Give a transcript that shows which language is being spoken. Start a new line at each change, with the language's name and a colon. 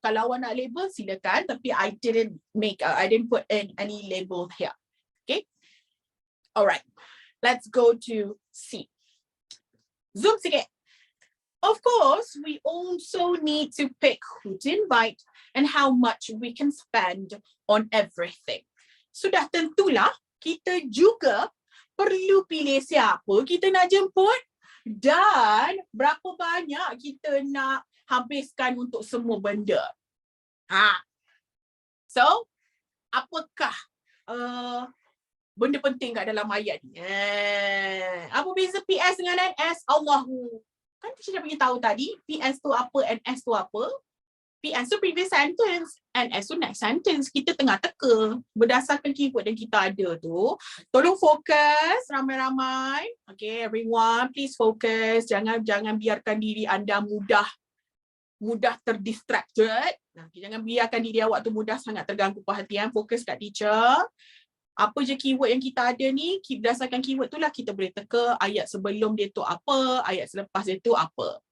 Malay: Kalau awak nak label silakan, tapi
English: I didn't put in any label here. Okay? Alright. Let's go to C. Zoom sikit. Of course, we also need to pick who to invite and how much we can spend on everything.
Malay: Sudah tentulah kita juga perlu pilih siapa kita nak jemput dan berapa banyak kita nak habiskan untuk semua benda. So, apakah benda penting kat dalam ayat ni? Apa beza PS dengan NS? Allahu. Kan teacher dah bagi tahu tadi, PS tu apa, NS tu apa. PS tu previous sentence, NS tu next sentence. Kita tengah teka berdasarkan keyword yang kita ada tu. Tolong fokus ramai-ramai.
English: Okay, everyone, please focus.
Malay: Jangan biarkan diri anda mudah terdistracted. Jangan biarkan diri awak tu mudah sangat terganggu perhatian. Fokus kat teacher. Apa je keyword yang kita ada ni, berdasarkan keyword tu lah kita boleh teka ayat sebelum dia tu apa, ayat selepas dia tu apa.